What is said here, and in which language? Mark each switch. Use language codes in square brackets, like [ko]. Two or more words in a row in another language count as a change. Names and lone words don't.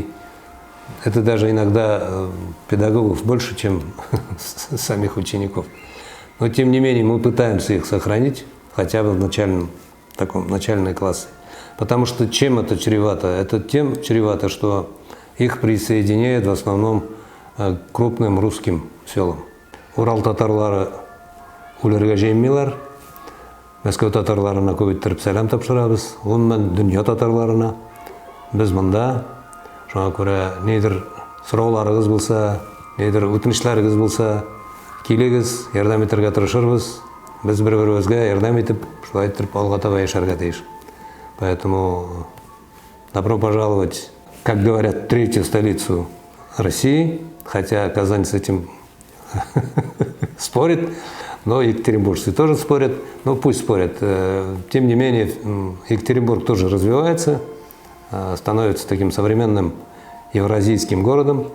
[ru] Это даже иногда педагогов больше, чем самих учеников. Но, тем не менее, мы пытаемся их сохранить, хотя бы в начальные классы. Потому что чем это чревато? Это тем чревато, что их присоединяют в основном к крупным русским селам. [tt] Урал татарлары үләргә җыенмыйлар. Мәскәү татарларына күп сәлам тапшырабыз. Гомумән дөнья татарларына. Без монда, шуңа күрә нидер сорауларыгыз булса, нидер үтенечләрегез булса, килегез, ярдәм итәргә тырышырбыз. Без бер-беребезгә ярдәм итеп, шулай итеп алга таба яшәргә тиеш. [ru] Поэтому добро пожаловать, как говорят, в 3-ю столицу России, хотя Казань с этим спорит, но екатеринбуржцы тоже спорят, но пусть спорят. Тем не менее, Екатеринбург тоже развивается, становится таким современным евразийским городом.